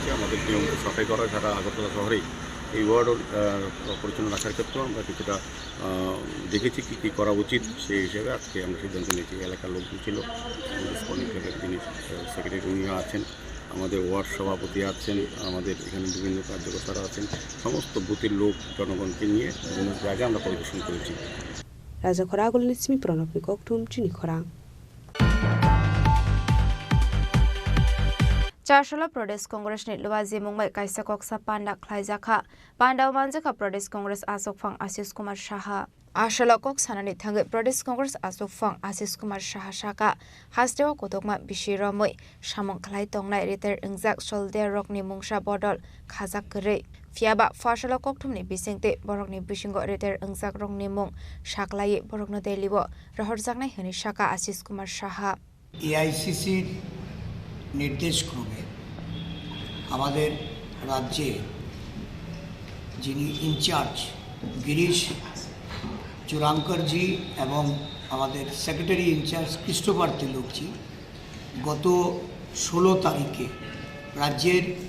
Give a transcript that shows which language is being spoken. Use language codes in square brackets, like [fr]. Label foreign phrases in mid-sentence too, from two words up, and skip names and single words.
[bn] আমাদের নিয়মিত সাফাই করা সারা আগরতলা শহরেই এই ওয়ার্ড পরিচ্ছন্ন রাখার ক্ষেত্রেও আমরা কিছুটা দেখেছি কী করা উচিত, সেই হিসেবে আজকে আমরা সিদ্ধান্ত নিয়েছি। এলাকার লোকজন ছিল, যিনি সেক্রেটারি উনিও আছেন, আমাদের ওয়ার্ড সভাপতি আছেন, আমাদের এখানে বিভিন্ন কার্যকর্তারা আছেন, সমস্ত বুথের লোক জনগণকে নিয়ে বিভিন্ন জায়গায় আমরা পরিদর্শন করেছি। [trp] Raja Khorang Nismi Pranab Nikoktum Chini Khorang. Charshula Pradesh Congress ni Luwazi Mumbai Kaisa Koksa Panda Klaizaka Panda Manjaka Pradesh Congress Asok Phang Asis Kumar Shaha Ashala Kok Sanani Thange Pradesh Congress Asok Phang Asis Kumar Shaha Shaka Hasdewa Kotokma Bishira Moi Shamong Klai Tongnai Riter Ingzak Solder Rokni Mungsha Bodol Khazak Kere Fiaba Fashala Koktumni Bisingte Borokni Bishingo Riter Ingzak Rokni Mung Shaklai Borokno Delibo Rahorzaknai Hani Shaka Asis Kumar Shaha [bn] AICC নির্দেশ ক্রমে আমাদের রাজ্যে যিনি ইনচার্জ গিরিশ চুরাঙ্করজি এবং আমাদের [en] secretary in-charge [bn] ক্রিস্টোফার তিলকজি গত 16 তারিখে রাজ্যের